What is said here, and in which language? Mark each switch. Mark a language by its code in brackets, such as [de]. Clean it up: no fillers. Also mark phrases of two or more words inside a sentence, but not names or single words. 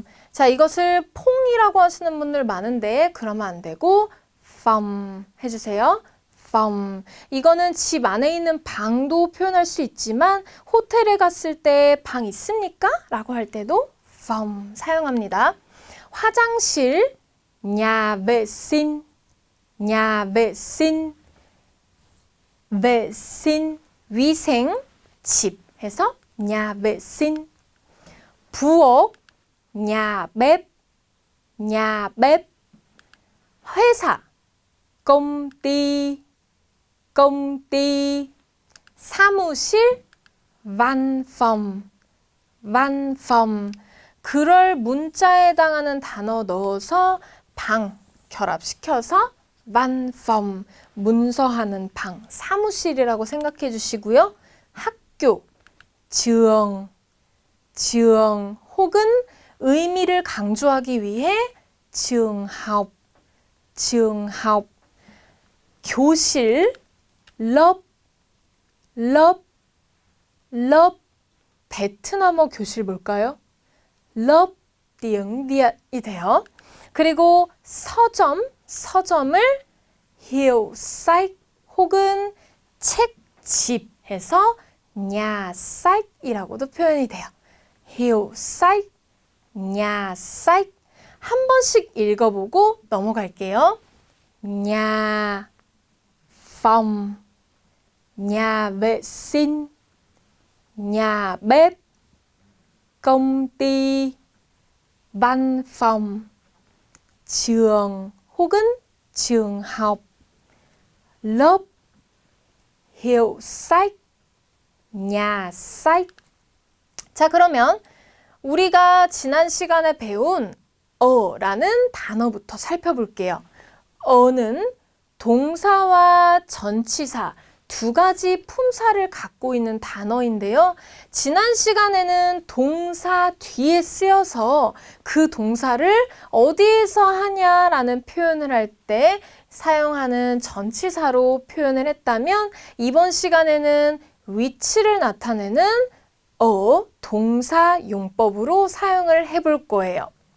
[ko] 자, 이것을 퐁이라고 하시는 분들 많은데 그러면 안 되고 phòng 해주세요. [vi] phòng. [ko] 이거는 집 안에 있는 방도 표현할 수 있지만 호텔에 갔을 때 방 있습니까? 라고 할 때도 phòng 사용합니다. 화장실 [vi] nhà vệ sinh, nhà vệ sinh, vệ sinh, [ko] 위생, 집 해서 [vi] nhà vệ sinh. 부엌 nhà bếp, nhà bếp. 회사 công ty, công ty. 사무실 văn phòng, văn phòng. [ko] 그럴 문자에 해당하는 단어 넣어서 방 결합시켜서 [vi] văn phòng, [ko] 문서하는 방, 사무실이라고 생각해 주시고요. 학교, [vi] trường, trường [ko] 혹은 의미를 강조하기 위해 [vi] trường học, trường học. 교실, lớp, lớp, lớp. [ko] 베트남어 교실 뭘까요? [vi] lớp tiếng Việt [ko] 이 돼요. 그리고 서점, 서점을 [vi] hiệu sách [ko] 혹은 책집 해서 [vi] nhà sách [ko] 이라고도 표현이 돼요. [vi] hiệu sách, nhà sách. [ko] 한 번씩 읽어보고 넘어갈게요. [vi] nhà, phòng, nhà vệ sinh, nhà bếp, công ty, văn phòng, trường 혹은 trường học, lớp, hiệu sách, nhà sách. [ko] 자, 그러면 우리가 지난 시간에 배운 어라는 단어부터 살펴볼게요. 어는 동사와 전치사 두 가지 품사를 갖고 있는 단어인데요. 지난 시간에는 동사 뒤에 쓰여서 그 동사를 어디에서 하냐라는 표현을 할 때 사용하는 전치사로 표현을 했다면 이번 시간에는 위치를 나타내는 동사 용법으로 사용을 해볼 거예요.